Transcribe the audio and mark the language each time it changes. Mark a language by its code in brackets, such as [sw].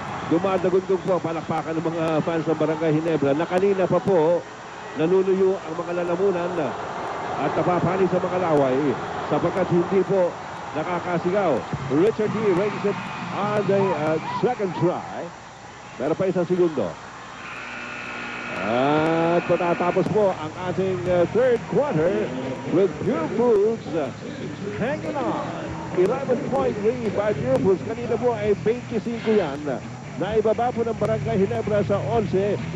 [tl] Dumadagundog po palakpakan ng mga fans ng Barangay Ginebra na kanina pa po naluluyo ang mga lalamunan at napapani sa mga laway sapagkat hindi po nakakasigaw. [en] Richard Gee rings it on the second try. [tl] Pero pa isang segundo. At patatapos po ang ating third quarter [en] with Pure Foods hanging on. 11-point lead by Pure Foods. [tl] Kanina po ay 25 yan. Naibaba po ng Barangay Ginebra sa 11.